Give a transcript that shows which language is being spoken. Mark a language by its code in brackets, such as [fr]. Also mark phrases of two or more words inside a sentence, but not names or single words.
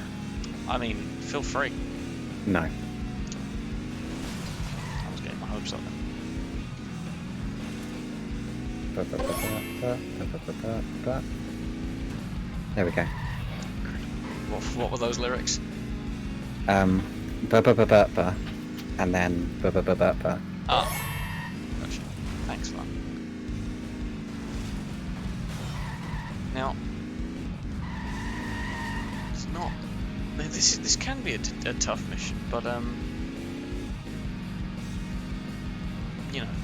[en] I mean, feel free. No. I was getting my hopes up then. There we go. What were those lyrics? Ba ba ba ba ba, and then ba ba ba ba ba. Ah. Gotcha. Thanks for that. Now, it's not. This can be a tough mission, but you know,